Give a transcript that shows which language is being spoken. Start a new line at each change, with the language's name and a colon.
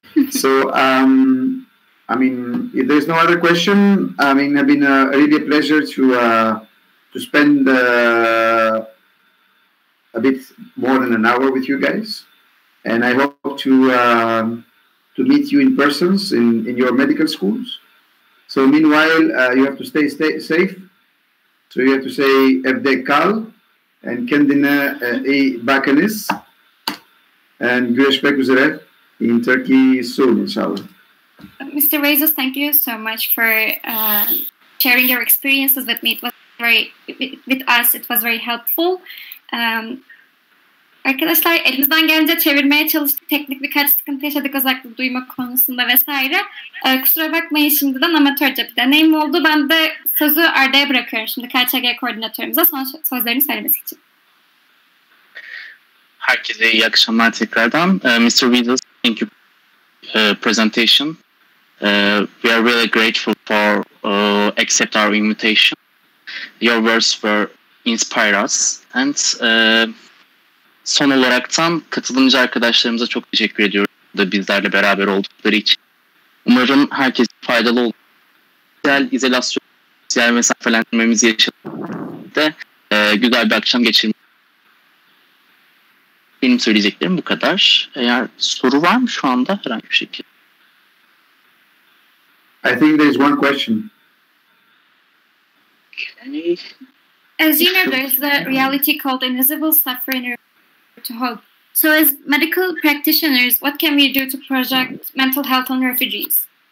English: So, I mean, if there's no other question, I mean, it's been really a pleasure to spend a bit more than an hour with you guys. And I hope to meet you in persons in your medical schools. So meanwhile, you have to stay safe. So you have to say
Turkish: evde kal
English: and
Turkish: kendine iyi bakınız.
English: And
Turkish: görüşmek üzere
English: in Turkey soon, inshallah. Mr. Veizis, thank you so much for sharing your experiences with me. It was with us. It was very helpful.
Turkish: Arkadaşlar elimizden gelince çevirmeye çalıştık. Teknik birkaç sıkıntı yaşadık özellikle duyma konusunda vesaire. Kusura bakmayın şimdiden amatörce bir deneyim oldu. Ben de sözü Arda'ya bırakıyorum şimdi KÇG koordinatörümüze son sözlerini söylemesi için. Herkese iyi akşamlar tekrardan.
English: Mr. Veizis, thank you presentation. We are really grateful for accept our invitation. Your words were inspire us and
Turkish: son olaraktan katılımcı arkadaşlarımıza çok teşekkür ediyorum da bizlerle beraber oldukları için. Umarım herkes faydalı olur. Sosyal izolasyon, sosyal mesafelendirmemizi yaşadık. Güzel bir akşam geçirmek. Benim söyleyeceklerim bu kadar. Eğer soru var mı şu anda herhangi bir şekilde?
English: I think there is one question. Okay. As you know, there's a reality called invisible suffering to hope. So as medical practitioners, what can we do to project mental health on refugees?